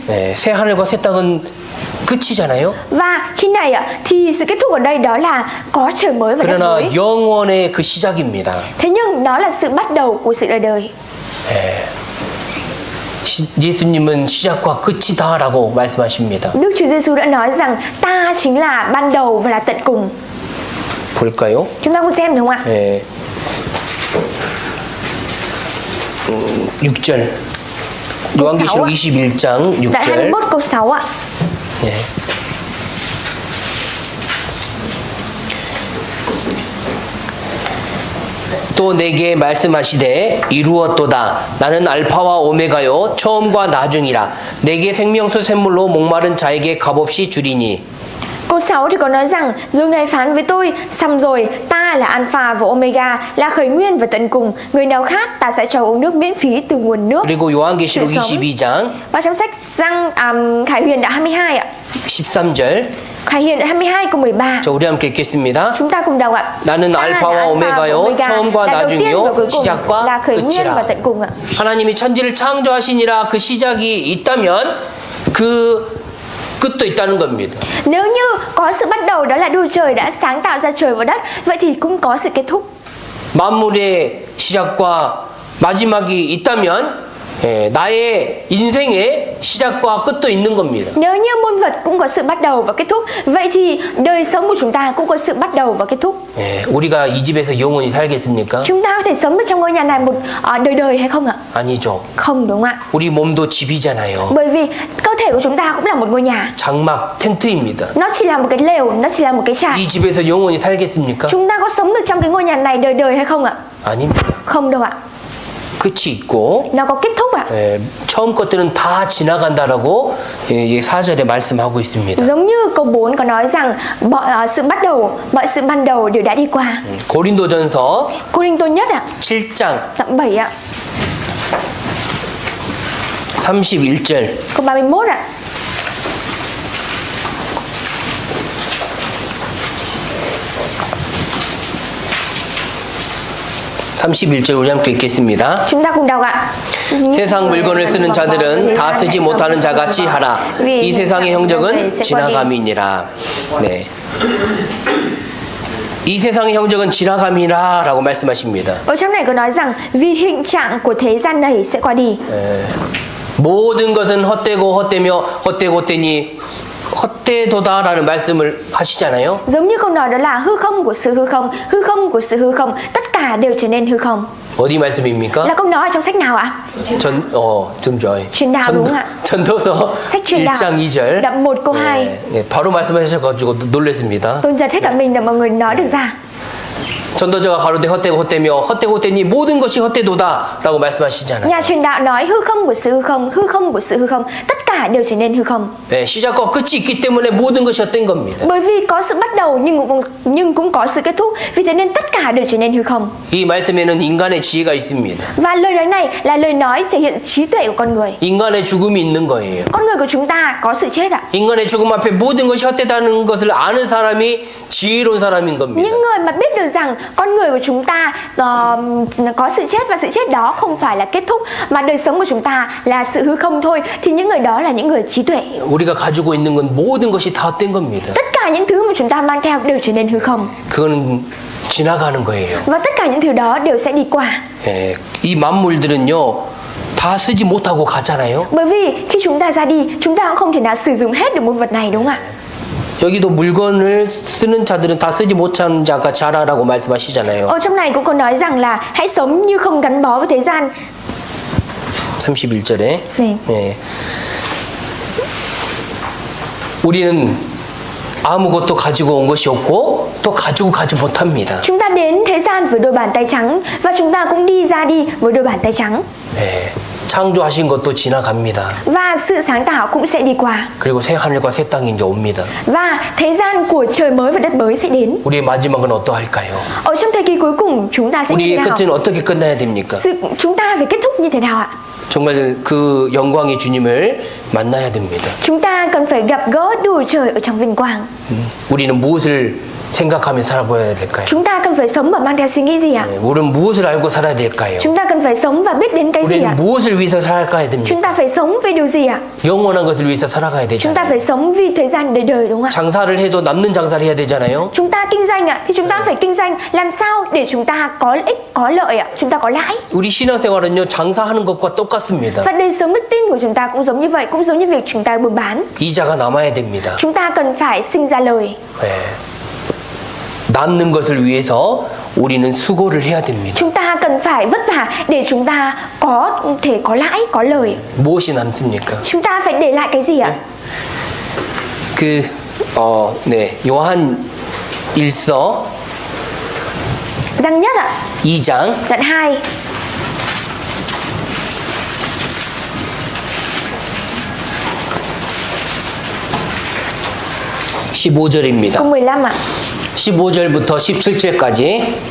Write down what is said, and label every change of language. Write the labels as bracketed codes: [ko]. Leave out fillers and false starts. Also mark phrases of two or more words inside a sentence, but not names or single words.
[ko] 네, 새 하늘과 새 땅은 끝이잖아요. [vi] Và khi này ạ thì sự kết thúc ở đây đó là có trời mới và đất [ko] 그러나 [vi] mới. [ko] 영원의 그 시작입니다. [vi] Thế nhưng nó là sự bắt đầu của sự đời đời. [ko] 예수님은 시작과 끝이다라고 말씀하십니다. [vi] Đức Chúa Giêsu đã nói rằng ta chính là ban đầu và là tận cùng. [ko] 볼까요? [vi] Chúng ta cùng xem đúng không ạ? [ko] 네. 6절. 요한계시록 21장 [vi] Đoạn [ko] 6절. [vi] 21 câu 6 ạ. [ko] 네. 또 내게 말씀하시되 이루었도다. 나는 알파와 오메가요 처음과 나중이라. 내게 생명수 샘물로 목마른 자에게 값없이 주리니. [vi] Câu 6 thì có nói rằng rồi Ngài phán với tôi, xong rồi, ta là Alpha và Omega, là khởi nguyên và tận cùng. Người nào khát ta sẽ cho uống nước miễn phí từ nguồn nước. [ko] 그리고 요한계시록 [vi] sự sống. [ko] 22장 [vi] Và trong sách Khải Huyền đoạn 22 ạ. [ko] 13절. [vi] Khải Huyền đoạn 22 câu 13. [ko] 자, 우리 함께 읽겠습니다. [vi] Chúng ta cùng đọc ạ. [ko] 나는 [vi] Ta là [ko] 알파와 [vi] Alpha và [ko] 오메가요 [vi] Omega, [ko] 처음과 [vi] là đầu tiên [ko] 나중이요 [vi] và cuối cùng, [ko] 시작과 [vi] là khởi nguyên và [ko] 끝이라. [vi] tận cùng ạ. [ko] 하나님이 천지를 창조하시니라 그 시작이 있다면 그 끝도 있다는 겁니다. [vi] Nếu như có sự bắt đầu đó là Đức Trời đã sáng tạo ra trời và đất, vậy thì cũng có sự kết thúc. [ko] 만물의 시작과 마지막이 있다면 나의 인생의 시작과 끝도 있는 겁니다. [vi] Nếu như muôn vật cũng có sự bắt đầu và kết thúc, vậy thì đời sống của chúng ta cũng có sự bắt đầu và kết thúc. [ko] 우리가 이 집에서 영원히 살겠습니까? [vi] Chúng ta có thể sống ở trong ngôi nhà này một đời đời hay không ạ? [ko] 아니죠. [vi] Không, đúng ạ. [ko] 우리 몸도 집이잖아요. [vi] Bởi vì cơ thể của chúng ta cũng là một ngôi nhà. [ko] 장막, 텐트입니다. [vi] Nó chỉ là một cái lều, nó chỉ là một cái trại. [ko] 이 집에서 영원히 살겠습니까? [vi] Chúng ta có sống được trong cái ngôi nhà này đời đời hay không ạ? [ko] 아닙니다. [vi] Không đâu ạ. [ko] 끝이 있고 [vi] Nó có kết thúc ạ. [ko] 처음 것들은 다 지나간다라고 4절에 말씀하고 있습니다. [vi] Giống như câu 4 có nói rằng mọi sự ban đầu đều đã đi qua. [ko] 고린도전서 [vi] Cô Đinh Tôn nhất ạ. [ko] 7장 [vi] Đoạn 7 ạ. [ko] 31절. [vi] câu 31 ạ. [ko] (31절) 우리 함께 읽겠습니다. [vi] Chúng ta cùng đọc ạ. [ko] 세상 물건을 쓰는 자들은 다 쓰지 못하는 자같이 하라. 이 세상의 형적은 지나감이니라. 네. 이 세상의 형적은 지나감이라 라고 말씀하십니다. [vi] Ở trong này có nói rằng vì hình trạng của thế gian này sẽ qua đi. [ko] 모든 것은 헛되고 헛되며 헛되고 헛되니 헛되도다라는 말씀을 하시잖아요. [vi] Giống như câu nói đó là hư không của sự hư không, hư không của sự hư không, tất cả đều trở nên hư không. [ko] 어디 말씀입니까? [vi] Là câu nói ở trong sách nào ạ? [ko] 좀 좋아요. [vi] truyền đạo đúng không ạ? [ko] 전도서 [vi] sách truyền đạo [ko] 1장 2절. [vi] đoạn 1 câu 2. [ko] 네, 바로 말씀하셔가지고 놀랐습니다. [vi] Tôi giật hết cả mình để mọi người nói được ra. [ko] 전도자가 가로되 헛되고 헛되며 헛되고 헛되니 모든 것이 헛되도다라고 말씀하시잖아요. [vi] Nhà truyền đạo nói hư không của sự hư không, hư không của sự hư không, tất cả đều trở nên hư không. [ko] 네, 시작과 끝이 있기 때문에 모든 것이 헛된 겁니다. [vi] Bởi vì có sự bắt đầu nhưng cũng có sự kết thúc, vì thế nên tất cả đều trở nên hư không. [ko] 이 말씀에는 인간의 지혜가 있습니다. [vi] Và lời nói này là lời nói thể hiện trí tuệ của con người. [ko] 인간의 죽음이 있는 거예요. [vi] Con người của chúng ta có sự chết ạ. [ko] 인간의 죽음 앞에 모든 것이 헛되다는 것을 아는 사람이 지혜로운 사람인 겁니다. [vi] Những người mà biết được rằng con người của chúng ta có sự chết và sự chết đó không phải là kết thúc mà đời sống của chúng ta là sự hư không thôi, thì những người đó là những người trí tuệ. [ko] 우리가 가지고 있는 건 모든 것이 다 헛된 겁니다. [vi] Tất cả những thứ mà chúng ta mang theo đều trở nên hư không. [ko] 그거는 지나가는 거예요. [vi] Và tất cả những thứ đó đều sẽ đi qua. [ko] 예, 이 만물들은요 다 쓰지 못하고 가잖아요. [vi] Bởi vì khi chúng ta ra đi, chúng ta cũng không thể nào sử dụng hết được một vật này, đúng không ạ? [ko] 여기도 물건을 쓰는 자들은 다 쓰지 못하는 자가 자라라고 말씀하시잖아요. [vi] Ở trong này cũng có nói rằng là hãy sống như không gắn bó với thế gian. [ko] 31절에. 네. 예. 우리는 아무것도 가지고 온 것이 없고 또 가지고 가지 못합니다. [vi] Chúng ta đến thế gian với đôi bàn tay trắng và chúng ta cũng đi ra đi với đôi bàn tay trắng. [ko] 예. 창조하신 것도 지나갑니다. [vi] Và sự sáng tạo cũng sẽ đi qua. [ko] 그리고 새 하늘과 새 땅이 이제 옵니다. [vi] Và thế gian của trời mới và đất mới sẽ đến. [ko] 우리의 마지막은 어떠할까요? [vi] Ở trong thời kỳ cuối cùng chúng ta sẽ như thế [ko] 우리의 [vi] nào? [ko] 끝은 어떻게 끝나야 됩니까? [vi] Chúng ta phải kết thúc như thế nào ạ? [ko] 정말 그 영광의 주님을 만나야 됩니다. [vi] Chúng ta cần phải gặp gỡ Đức Trời ở trong vinh quang. [ko] 우리는 무엇을 생각하며 살아봐야 될까요? [vi] Chúng ta cần phải sống và mang theo suy nghĩ gì ạ? [ko] 우리는 무엇을 알고 살아야 될까요? [vi] Chúng ta cần phải sống và biết đến cái gì ạ? [ko] 우리는 무엇을 위해서 살아가야 됩니까? [vi] Chúng ta phải sống vì điều gì ạ? [ko] 영원한 것을 위해서 살아가야 [vi] Chúng ta [ko] 되잖아요. [vi] phải sống vì thời gian đời đời, đúng không ạ? [ko] 장사를 해도 남는 장사를 해야 되잖아요. [vi] Chúng ta kinh doanh ạ, thì chúng ta phải kinh doanh làm sao để chúng ta có ích, có lợi ạ, chúng ta có lãi. [ko] 우리 신앙생활은요 장사하는 것과 똑같습니다. [vi] Và đời sống đức tin của chúng ta cũng giống như vậy, cũng giống như việc chúng ta buôn bán. [ko] 이자가 남아야 됩니다. [vi] Chúng ta cần phải sinh ra lời. [ko] 네. 남는 것을 위해서 우리는 수고를 해야 됩니다. [vi] Chúng ta cần phải vất vả để chúng ta có thể có lãi, có lời. [ko] 무엇이 남습니까? [vi] Chúng ta phải để lại cái gì ạ? [ko] 요한 1서 [vi] Răng nhất ạ, [ko] 2장 [vi] đoạn 2. [ko] (15절입니다) [vi] Câu 15 ạ. [ko] 15절부터 17절까지